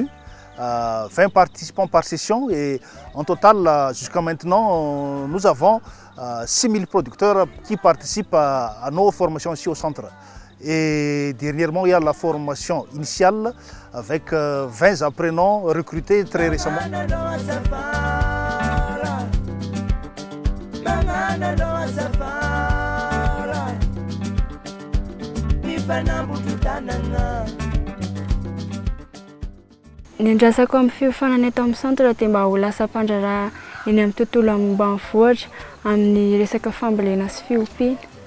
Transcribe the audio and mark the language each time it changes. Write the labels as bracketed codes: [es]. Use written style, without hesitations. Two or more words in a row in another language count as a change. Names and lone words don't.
[fr] 20 participants par session et en total jusqu'à maintenant nous avons 6000 producteurs qui participent à nos formations ici au centre. Et dernièrement il y a la formation initiale avec 20 apprenants recrutés très récemment. [mg] Ny andrasako amin'ny fiofanana eto amin'ny centre dia mba ho lasa mpandraharaha eny amin'ny tontolo ambanivohitra amin'ny resaka fambolena sy fiompiana.